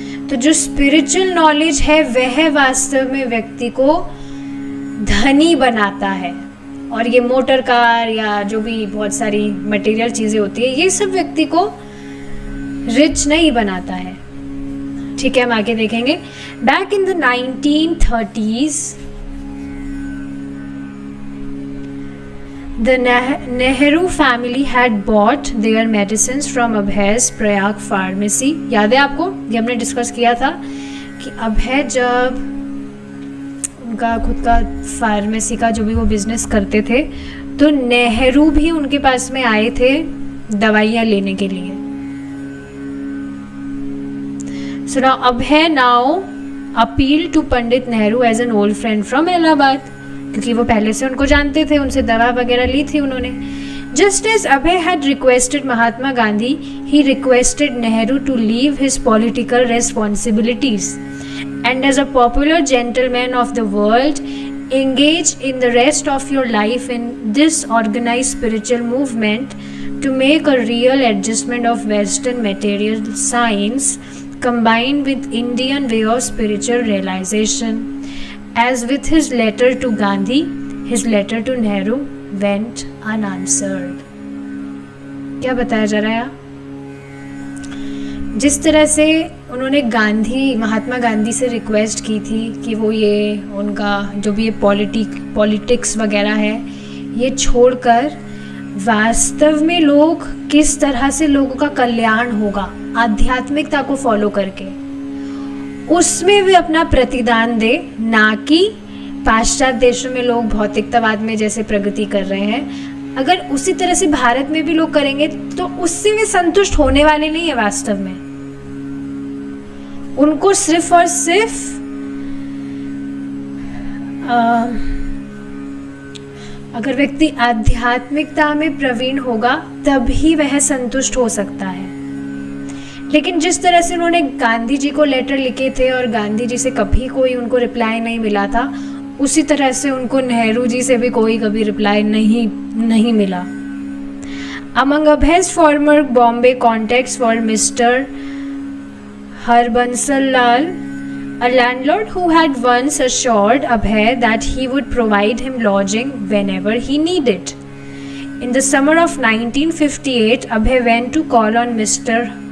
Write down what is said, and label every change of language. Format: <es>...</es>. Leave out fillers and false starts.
<hi>तो जो spiritual knowledge है वह वास्तव में व्यक्ति को धनी बनाता है। और ये मोटर कार या जो भी बहुत सारी मटेरियल चीजें होती है, ये सब व्यक्ति को रिच नहीं बनाता है। ठीक है, हम आगे देखेंगे।</hi> <en>Back in the 1930s the Nehru family had bought their medicines from Abhay's Prayag pharmacy।</en> <hi>याद है आपको, ये हमने डिस्कस किया था कि अभय जब उनका खुद का फार्मेसी का जो भी वो बिजनेस करते थे, तो नेहरू भी उनके पास में आए थे दवाइयाँ लेने के लिए।</hi> <en>So now Abhay now appealed to Pandit Nehru as an old friend from Allahabad,</en> <hi>क्योंकि वो पहले से उनको जानते थे, उनसे दवा वगैरह ली थी उन्होंने।</hi> <en>Just as Abhay had requested Mahatma Gandhi, he requested Nehru to leave his political responsibilities and as a popular gentleman of the world, engage in the rest of your life in this organized spiritual movement to make a real adjustment of Western material science combined with Indian way of spiritual realization. As with his letter to Gandhi, his letter to Nehru went unanswered।</en> <hi>क्या बताया जा रहा है? जिस तरह से उन्होंने महात्मा गांधी से रिक्वेस्ट की थी कि वो ये उनका जो भी ये पॉलिटिक्स वगैरह है ये छोड़कर वास्तव में लोग किस तरह से लोगों का कल्याण होगा आध्यात्मिकता को फॉलो करके, उसमें वे अपना प्रतिदान दे, ना कि पाश्चात्य देशों में लोग भौतिकतावाद में जैसे प्रगति कर रहे हैं। अगर उसी तरह से भारत में भी लोग करेंगे तो उससे वे संतुष्ट होने वाले नहीं है। वास्तव में उनको सिर्फ और सिर्फ अगर व्यक्ति आध्यात्मिकता में प्रवीण होगा तभी वह संतुष्ट हो सकता है। लेकिन जिस तरह से उन्होंने गांधी जी को लेटर लिखे थे और गांधी जी से कभी कोई उनको रिप्लाई नहीं मिला था, उसी तरह से उनको नेहरू जी से भी कोई कभी रिप्लाई नहीं मिला।</hi> <en>Among Abhay's former Bombay contacts were Mr. Harbansal Lal, a landlord who had once assured Abhay that he would provide him lodging whenever he needed. In the summer of 1958, Abhay went to call on Mr.</en>